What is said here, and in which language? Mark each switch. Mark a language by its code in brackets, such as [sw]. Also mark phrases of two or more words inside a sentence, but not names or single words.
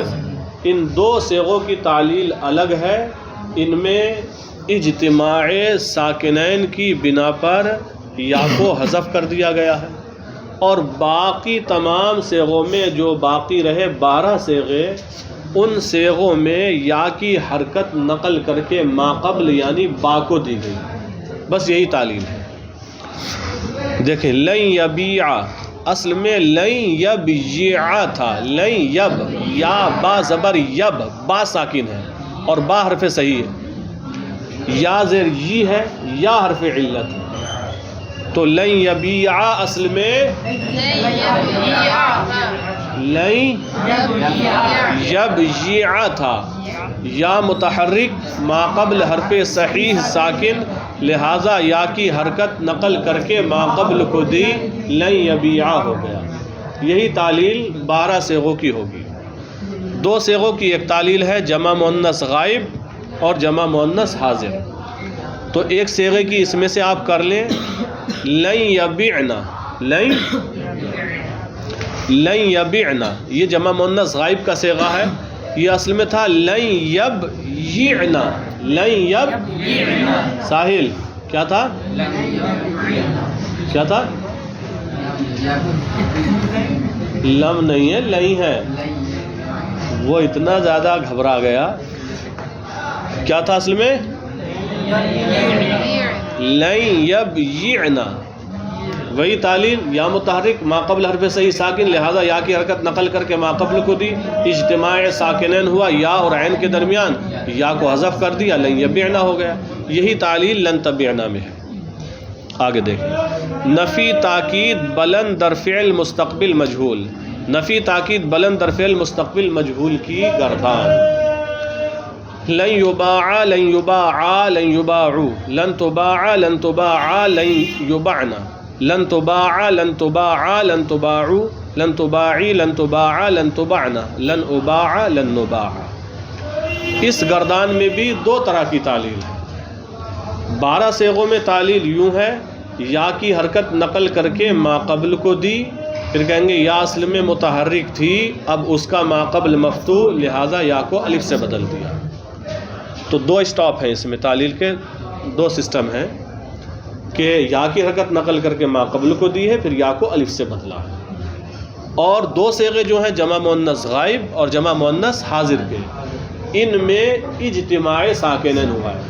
[ur] ان دو صیغوں کی تعلیل الگ ہے، ان میں اجتماع ساکنین کی بنا پر یا کو حذف کر دیا گیا ہے، اور باقی تمام صیغوں میں جو باقی رہے 12 صیغے، ان صیغوں میں یا کی حرکت نقل کر کے ما قبل یعنی با کو دی گئی۔ بس یہی تعلیل ہے۔ دیکھیں [ar] لن یبیع [ur] اصل میں [ar] لن یبیع [ur] تھا، [ar] لن یب [ur] یا با زبر یب، با ساکن ہے اور با حرف صحیح ہے، یا زیر یہ ہے، یا حرف علت ہے، تو [ar] لن یبیع [ur] اصل میں [ar] لن یبیع [ur] تھا، یا متحرک ما قبل حرف صحیح ساکن، لہذا یا کی حرکت نقل کر کے ما قبل کو دی، [ar] لن یبیع [ur] ہو گیا۔ یہی تعلیل 12 صیغوں کی ہوگی۔ دو صیغوں کی ایک تعلیل ہے جمع مؤنث غائب اور جمع مؤنث حاضر۔ تو ایک صیغے کی اس میں سے آپ کر لیں، [ar] لن یبیعنا، لن یبیعنا، [ur] یہ جمع مؤنث غائب کا صیغہ ہے، یہ اصل میں تھا [ar] لن یبیعنا، لن یبیعنا۔ [ur] ساحل کیا تھا؟ کیا تھا؟ لم نہیں ہے، لن ہے۔ وہ اتنا زیادہ گھبرا گیا، کیا تھا اصل میں؟ [ar] لن یبیعنا۔ [ur] وہی تعلیل، یا متحرک ما قبل حرف صحیح ساکن، لہذا یا کی حرکت نقل کر کے ما قبل کو دی، اجتماع ساکنین ہوا، یا اور عین کے درمیان یا کو حذف کر دیا، [ar] لن یبیعنا [ur] ہو گیا۔ یہی تعلیل [ar] لن تبیعنا [ur] میں ہے۔ آگے دیکھیں، [fa] نفی تاکید بلند در فعل مستقبل مجہول۔ نفی تاکید بلند در فعل مستقبل مجہول [ur] کی گردان۔ [ar] لن یباع لن یباعا لن یباعو، لن تباع لن تباعا لن یبعنا، لن تباع لن تباعا لن تباعو، لن تباعی لن تباعا لن تبعنا، لن اباع لن نباع۔ [ur] اس گردان میں بھی دو طرح کی تعلیل ہے۔ 12 صیغوں میں تعلیل یوں ہے، یا کی حرکت نقل کر کے ما قبل کو دی، پھر کہیں گے یا اصل میں متحرک تھی، اب اس کا ما قبل مفتوح، لہذا یا کو الف سے بدل دیا۔ تو دو اسٹاپ ہیں اس میں، تعلیل کے دو سسٹم ہیں کہ یا کی حرکت نقل کر کے ما قبل کو دی ہے، پھر یا کو الف سے بدلا ہے۔ اور دو صیغے جو ہیں جمع مؤنث غائب اور جمع مؤنث حاضر کے، ان میں اجتماع ساکنین ہوا ہے۔